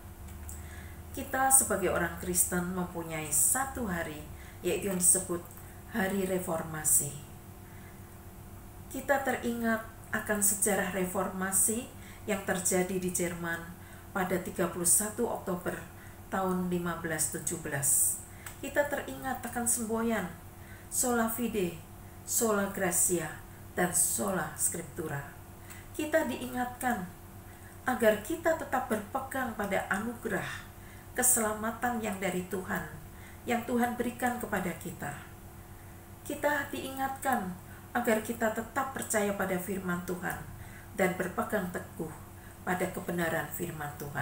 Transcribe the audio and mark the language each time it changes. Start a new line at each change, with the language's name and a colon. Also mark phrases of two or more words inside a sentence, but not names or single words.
Indonesian: Kita sebagai orang Kristen mempunyai satu hari, yaitu yang disebut Hari Reformasi. Kita teringat akan sejarah reformasi yang terjadi di Jerman pada 31 Oktober tahun 1517. Kita teringat akan semboyan
Latin: sola fide, sola gratia,
Indonesian: dan
Latin: sola scriptura.
Indonesian: Kita diingatkan agar kita tetap berpegang pada anugerah keselamatan yang dari Tuhan, yang Tuhan berikan kepada kita. Kita diingatkan agar kita tetap percaya pada firman Tuhan dan berpegang teguh pada kebenaran firman Tuhan.